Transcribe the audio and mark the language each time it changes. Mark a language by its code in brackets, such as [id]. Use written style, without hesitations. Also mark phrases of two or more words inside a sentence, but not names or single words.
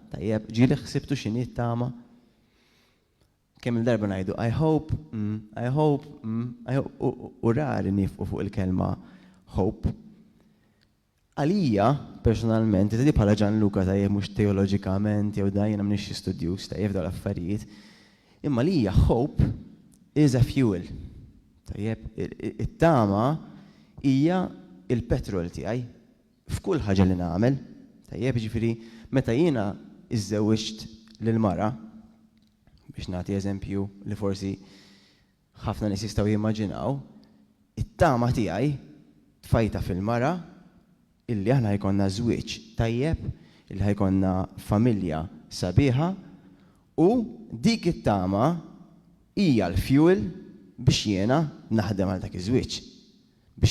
[mt] Tajjeb, ġieli ħsibtu x'inhi t-tama? Kemm il-darba ngħidu [en] I hope, [mt] u rari nifqu fuq il-kelma hope. Għalija, personalment, di bħala Gianluca tajjeb mhux teoloġikament jew dan jiena m'iniex studjus tajjeb dawn l-affarijiet, imma għalija [en] hope is a fuel. [mt] Tajjeb, it-tama hija il-petrol tiegħi f'kull ħaġa li nagħmel. Tajjeb, ġifieri meta jiena iżżewwiġt lil-mara, biex nagħti eżempju li forsi ħafna nies jistgħu jimmaġinaw, it-tama tiegħi tfajta fil-mara illi aħna jkollna żwieġ tajjeb, illi ħajkonna familja sabiħa u dik it-tama hija l-fuel biex jiena naħdem għal dak iż-żwieġ.